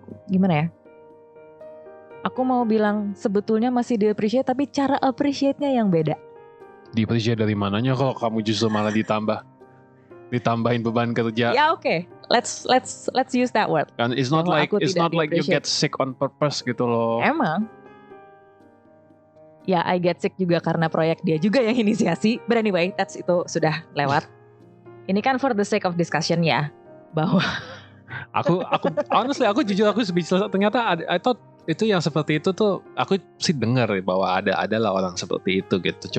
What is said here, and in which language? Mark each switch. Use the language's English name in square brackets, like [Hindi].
[Indonesian] Gimana ya? Aku mau bilang sebetulnya masih di-appreciate, tapi cara appreciate-nya yang beda. Di-appreciate dari mananya kalau kamu justru malah ditambahin beban kerja? Ya oke. [English] Let's use that word. And it's not like you get sick on purpose [Indonesian] gitu loh. Emang. Ya, [English] I get sick [Indonesian] juga karena proyek dia juga yang inisiasi. [English] But anyway, [Indonesian] itu sudah lewat. Ini kan [English] for the sake of discussion [Indonesian] ya, bahwa aku honestly aku jujur aku speechless. Ternyata [English] I thought [Indonesian] itu yang seperti itu tuh aku sih dengar bahwa adalah orang seperti itu gitu.